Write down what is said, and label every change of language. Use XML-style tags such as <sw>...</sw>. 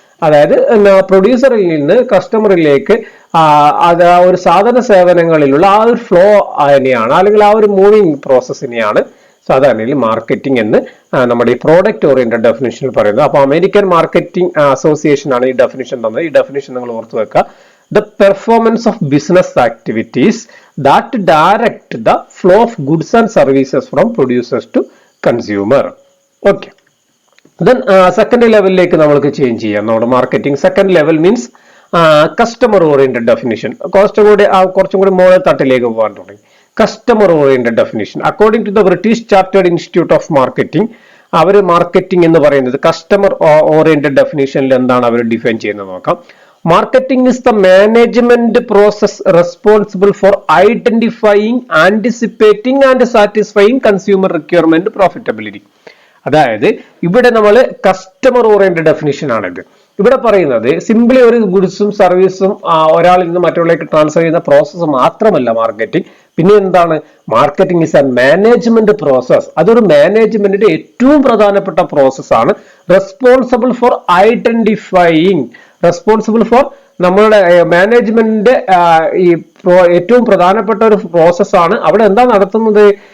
<ml>അതായത് പ്രൊഡ്യൂസറിൽ നിന്ന് കസ്റ്റമറിലേക്ക് അത് ആ ഒരു സാധന സേവനങ്ങളിലുള്ള ആ ഒരു ഫ്ലോ തന്നെയാണ്, അല്ലെങ്കിൽ ആ ഒരു മൂവിങ് പ്രോസസ്സിനെയാണ് സാധാരണയിൽ മാർക്കറ്റിംഗ് എന്ന് നമ്മുടെ ഈ പ്രോഡക്റ്റ് ഓറിയന്റഡ് ഡെഫിനിഷനിൽ പറയുന്നത്. അപ്പൊ അമേരിക്കൻ മാർക്കറ്റിംഗ് അസോസിയേഷൻ ആണ് ഈ ഡെഫിനിഷൻ തന്നത്. ഈ ഡെഫിനിഷൻ നിങ്ങൾ ഓർത്തു വെക്കുക.</ml> <en>The performance of business activities that direct the flow of goods and services from producers to consumer. Okay. Then second</en> <ml>ലെവലിലേക്ക് നമ്മൾക്ക് ചേഞ്ച് ചെയ്യാം. നമ്മുടെ marketing second level means customer oriented definition. കുറച്ചും കൂടി മോഡൽ തട്ടിലേക്ക് പോകാൻ തുടങ്ങി. Customer oriented definition</ml> <en>according to the British Chartered Institute of Marketing,</en> <ml>our marketing എന്ന് പറയുന്നത് കസ്റ്റമർ ഓറിയന്റഡ് ഡെഫിനിഷനിൽ എന്താണ് അവർ ഡിഫൈൻ ചെയ്യുന്നത് നോക്കാം.</ml> <en>Marketing is the management process responsible for identifying, anticipating and satisfying consumer requirement profitability.</en> <ml>അതായത് ഇവിടെ നമ്മൾ കസ്റ്റമർ ഓറിയന്റഡ് ഡെഫിനിഷൻ ആണിത്. ഇവിടെ പറയുന്നത് സിംപിളി ഒരു ഗുഡ്സും സർവീസും ഒരാളിൽ നിന്ന് മറ്റുള്ളവരിലേക്ക് ട്രാൻസ്ഫർ ചെയ്യുന്ന പ്രോസസ്സ് മാത്രമല്ല മാർക്കറ്റിംഗ്. പിന്നെ എന്താണ്</ml> <en>Marketing is a management process.</en> <ml>അതൊരു മാനേജ്മെന്റിന്റെ ഏറ്റവും പ്രധാനപ്പെട്ട പ്രോസസ്സാണ്.</ml> <en>responsible for identifying, responsible for</en> <ml>നമ്മളുടെ മാനേജ്മെന്റിന്റെ ഈ ഏറ്റവും പ്രധാനപ്പെട്ട ഒരു പ്രോസസ്സാണ്. അവിടെ എന്താ നടത്തുന്നത്?</ml>